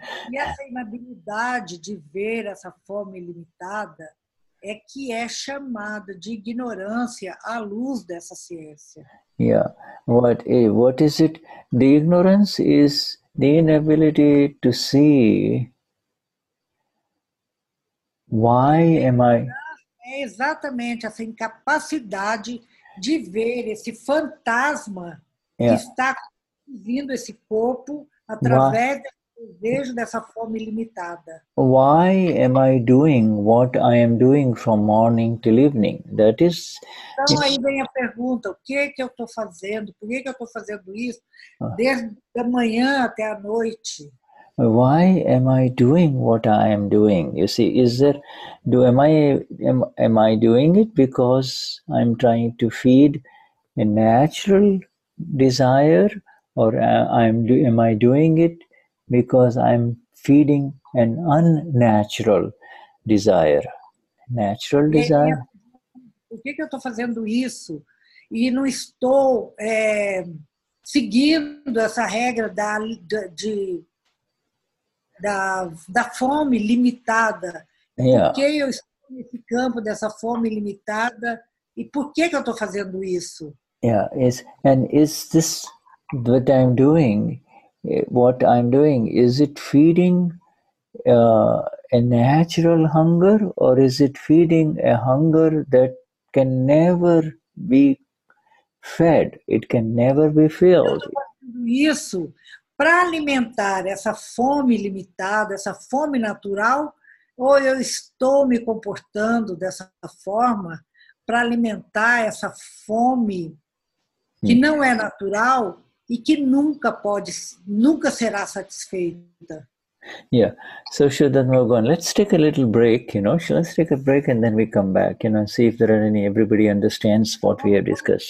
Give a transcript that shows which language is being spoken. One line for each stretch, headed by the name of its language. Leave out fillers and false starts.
Portuguese: E essa inabilidade de ver essa fome ilimitada é que é chamada de ignorância à luz dessa ciência.
English: Yeah. What is it? The ignorance is the inability to see why am I.
Portuguese: É exatamente essa incapacidade de ver esse fantasma que está conduzindo esse corpo através do desejo dessa fome ilimitada.
English: Why am I doing what I am doing from morning till evening? That is.
Portuguese: Então aí vem a pergunta: o que eu estou fazendo? Por que eu estou fazendo isso desde a manhã até a noite?
English: why am I doing what I am doing? You see, am I doing it because I'm trying to feed a natural desire, or am I doing it because I'm feeding an unnatural desire? Natural desire?
Portuguese: Por que eu estou fazendo isso e não estou seguindo essa regra da fome limitada?
English: Yeah.
Portuguese: Por que eu estou nesse campo dessa fome limitada e por que eu estou fazendo isso?
English: Yeah, is this what I'm doing? What I'm doing, is it feeding a natural hunger, or is it feeding a hunger that can never be fed? It can never be filled.
Portuguese: Isso para alimentar essa fome limitada, essa fome natural, ou eu estou me comportando dessa forma para alimentar essa fome que não é natural e que nunca será satisfeita.
English: Yeah. So Shuddhatma, let's take a little break, let's take a break and then we come back, and see if there are everybody understands what we have discussed.